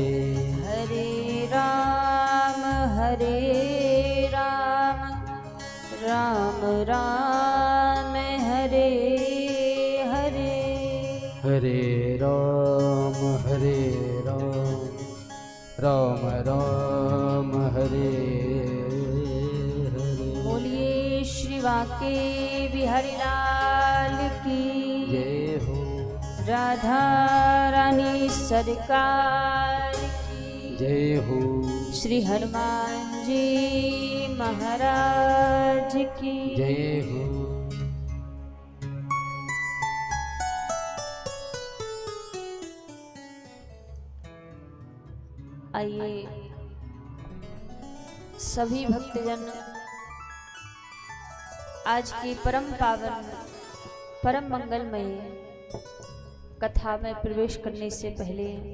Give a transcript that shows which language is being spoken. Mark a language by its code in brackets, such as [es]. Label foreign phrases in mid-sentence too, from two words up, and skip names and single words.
[hi] हरे राम राम राम हरे हरे हरे राम राम राम हरे हरे। बोलिए श्री वाके बिहारी लाल की जय हो। राधा रानी सरकार की जय हो। श्री हनुमान जी महाराज की जय हो। आइए सभी भक्तजन आज की परम पावन परम मंगलमय कथा में प्रवेश करने से पहले